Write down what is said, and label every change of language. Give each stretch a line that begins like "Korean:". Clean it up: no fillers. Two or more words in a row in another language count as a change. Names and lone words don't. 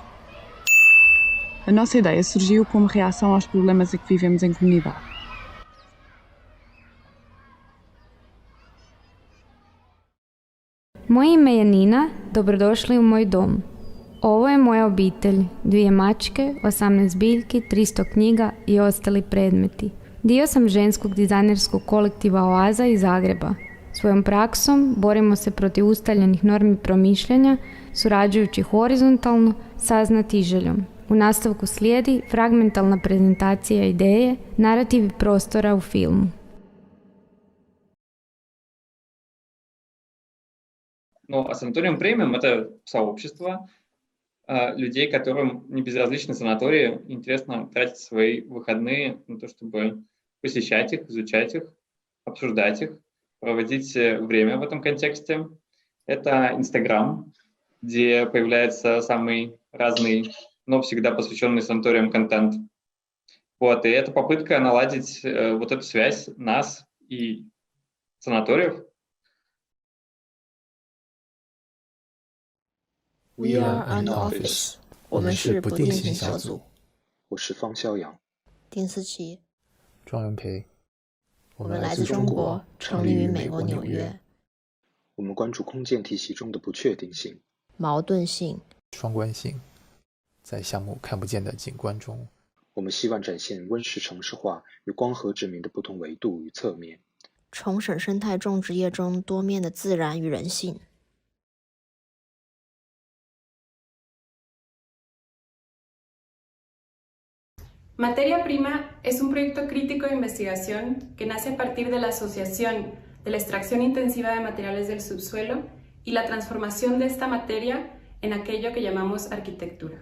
Portuguese: A nossa ideia surgiu como reação aos problemas em que vivemos em comunidade.
Croatian: Moje ime je Nina, dobrodošli u moj dom. Ovo je moja obitelj, 2 mačke, 18 biljki, 300 knjiga i ostali predmeti. Dio sam ženskog dizajnerskog kolektiva Oaza iz Zagreba. Svojom praksom borimo se protiv ustaljenih normi promišljanja, surađujući horizontalno, saznati željom. U nastavku slijedi fragmentalna prezentacija ideje, narativi prostora u filmu.
Russian: Ну, а санаториум премиум — это сообщество людей, которым не безразличны санатории, интересно тратить свои выходные на то, чтобы посещать их, изучать их, обсуждать их, проводить время в этом контексте. Это Инстаграм, где появляется самый разный, но всегда посвященный санаториям контент. Вот, и это попытка наладить вот эту связь нас и санаториев.
English: We are an office.
Chinese: 我们是不定型小组。我是方肖阳。丁思琪。庄元培。我们来自中国，成立于美国纽约。我们关注空间体系中的不确定性、矛盾性、双关性，在项目看不见的景观中，我们希望展现温室城市化与光合殖民的不同维度与侧面，重审生态种植业中多面的自然与人性。
Spanish: Materia Prima es un proyecto crítico de investigación que nace a partir de la asociación de la extracción intensiva de materiales del subsuelo y la transformación de esta materia en aquello que llamamos arquitectura.